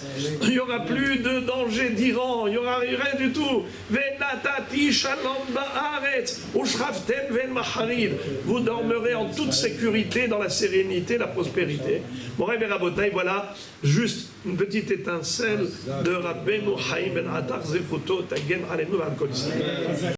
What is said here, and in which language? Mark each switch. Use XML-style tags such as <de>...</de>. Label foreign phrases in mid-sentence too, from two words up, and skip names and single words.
<fr>Il n'y aura plus de danger d'Iran. Il n'y aura rien du tout. Vous dormirez en toute sécurité, dans la sérénité, la prospérité. Mon rêve et Rabotai, voilà juste une petite étincelle de Rabbeinu Chaim Ben Atar</fr> <he>זכותו תגן עלינו על כל ישראל.</he>